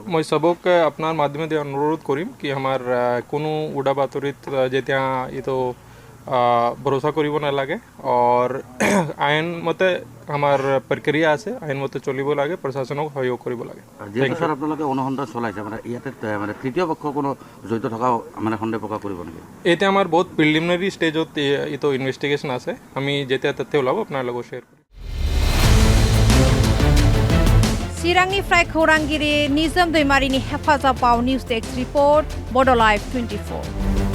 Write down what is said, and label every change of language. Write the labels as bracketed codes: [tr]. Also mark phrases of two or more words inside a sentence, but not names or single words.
[as] মই সবক আপোনাৰ মাধ্যমেদি অনুৰোধ কৰিম কি আমাৰ কোনো উৰা বাতৰিত যেতিয়া এইটো ভৰসা কৰিব নালাগে আৰু আইন মতে আমাৰ প্ৰক্ৰিয়া আছে আইন মতে চলিব লাগে প্ৰশাসনক সহযোগ কৰিব লাগে যেহেতু স্যার আপোনালোকে অনুসন্ধান চলাইছে মানে ইয়াতে মানে তৃতীয় পক্ষ কোনো জড়িত থকা মানে সন্দেহ প্ৰকাশ কৰিব নেকি এতিয়া আমাৰ বহুত [en] preliminary stageত [as] এইটো ইনভেষ্টিগেশ্যন আছে আমি যেতিয়া তথ্য ওলাব আপোনাৰ লগত শ্বেয়াৰ কৰিম [brx] चिरांनिफ्राय खौरांगिरि निजोम दैमारिनि हेफाजाबाव [en] news desk report [brx] बड' लाइभ 24